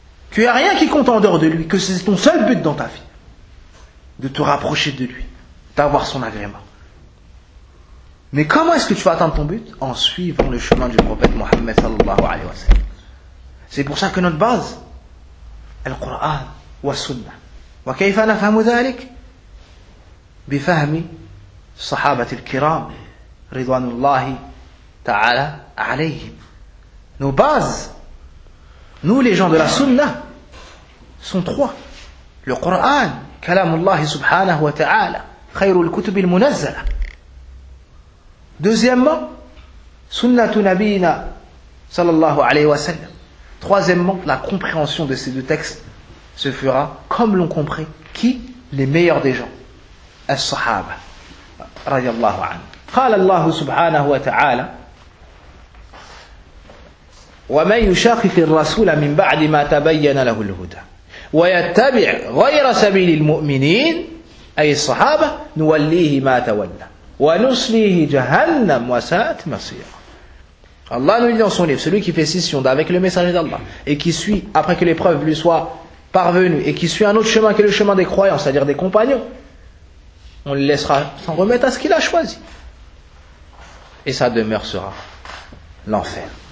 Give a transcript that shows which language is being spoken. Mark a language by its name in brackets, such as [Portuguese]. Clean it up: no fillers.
[French] Qu'il n'y a rien qui compte en dehors de lui, que c'est ton seul but dans ta vie. De te rapprocher de lui, d'avoir son agrément. Mais comment est-ce que tu vas atteindre ton but? En suivant le chemin du prophète Mohammed sallallahu alayhi wa sallam. C'est pour ça que notre base, [Arabic] القرآن والسنة. وكيف نفهم ذلك؟ بفهم الصحابة الكرام رضوان الله تعالى عليهم. [French] Nos bases, nous les gens de la sunnah, sont trois. [Arabic] Le Coran, كلام الله سبحانه وتعالى, خير الكتب المنزلة. [French] Deuxièmement, [Arabic] سنة نبينا صلى الله عليه وسلم. [French] Troisièmement, la compréhension de ces deux textes se fera comme l'ont compris qui les meilleurs des gens. [Arabic] الصحابة رضي الله عنه. قال الله سبحانه وتعالى ومن يشاقق الرسول من بعد ما تبين له الهدى ويتبع غير سبيل المؤمنين أي الصحابة نوليه ما تولى ونصليه جهنم وساءت مصيرا. [French] الله nous dit dans son livre, celui qui fait scission d'avec le messager d'Allah et qui suit après que l'épreuve lui soit parvenue et qui suit un autre chemin que le chemin des croyants, c'est-à-dire des compagnons, on le laissera s'en remettre à ce qu'il a choisi. Et sa demeure sera l'enfer.